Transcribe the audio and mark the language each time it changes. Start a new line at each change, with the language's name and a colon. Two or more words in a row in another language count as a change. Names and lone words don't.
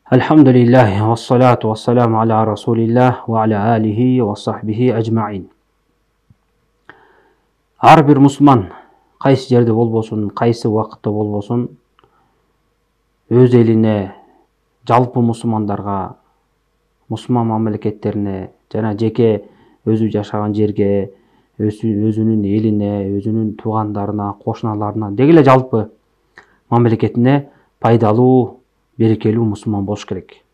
Arabic: الحمد لله، والصلاة والسلام على رسول الله وعلى آله وصحبه أجمعين.
Kyrgyz: Ар бир мусулман кайсы жерде болбосун, кайсы убакытта болбосун, өз элине, жалпы мусулмандарга, мусулман мамлекеттерине жана жеке өзү жашаган жерге, өзүнүн элине, өзүнүн туугандарына, кошуналарына, деги эле жалпы мамлекетине пайдалуу, берекелүү мусулман болуш керек.